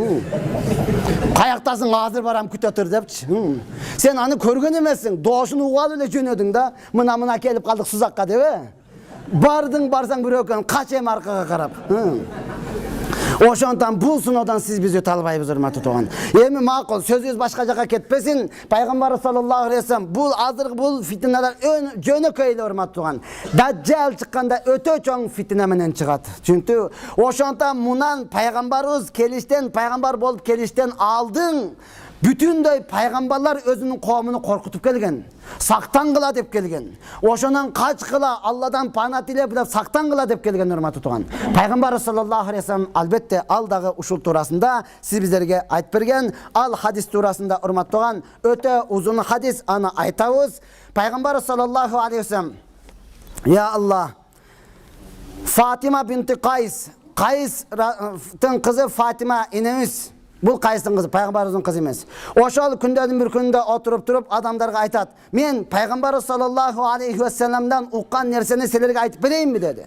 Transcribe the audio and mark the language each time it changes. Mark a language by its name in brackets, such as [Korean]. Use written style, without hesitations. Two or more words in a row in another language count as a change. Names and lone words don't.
[Kyrgyz] Каяктасың, азыр барам, күтө тур депчи. Сен аны көргөн эмессиң, доошун угуп эле жөнөдүң да, мына келип калдык Сузакка деп, Бардың, барсаң бирөө экен, кач эми аркага карап. Ошондон бул сыноодон сиз биз өтө албайбыз, урматтуу туган. Эми макул, сөзүбүз башка жака кетпесин. Пайгамбар [Arabic] صلى الله عليه وسلم [Kyrgyz] бул азыр бул фитналар жөнөкөй эле, урматтуу туган. Даджал чыкканда өтө чоң фитна менен чыгат. Чүнтү ошондон мунан пайгамбарыбыз келиштен, пайгамбар болуп келиштен алдың бүтүндөй пайгамбарлар өзүнүн коомуну коркутуп келген. Сактангыла деп келген. Ошонон качкыла, Алладан пана тилеп деп сактангыла деп келген, урматтуу туган. Пайгамбар [Arabic] صلى الله عليه وسلم [Kyrgyz] албетте ал дагы ушул туурасында сиз биздерге айтып берген. Ал хадис туурасында, урматтуу туган, өтө узун хадис, аны айтабыз. Пайгамбар [Arabic] صلى الله عليه وسلم: "يا الله, [Kyrgyz] Фатима бинти Кайстын кызы Фатима энемиз, бул Кайстын кызы, пайгамбарыбыздын кызы эмес. Ошол күндөрдүн бир күндө отуруп туруп адамдарга айтат: "Мен пайгамбар [Arabic] صلى الله عليه وسلم [Kyrgyz] уккан нерсени силерге айтып берейинби" деди.